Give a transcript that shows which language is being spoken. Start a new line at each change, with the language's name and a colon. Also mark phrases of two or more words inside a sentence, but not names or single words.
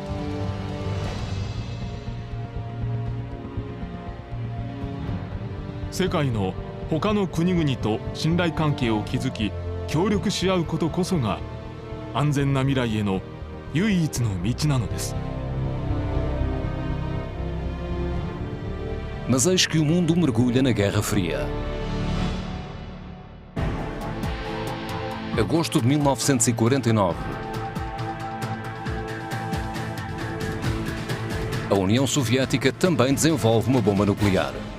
Japanese: " 世界の他の国々と信頼関係を築き協力し合うことこそが安全な未来への唯一の道なのです."
Portuguese: Mas eis que o mundo mergulha na Guerra Fria. Agosto de 1949. A União Soviética também desenvolve uma bomba nuclear.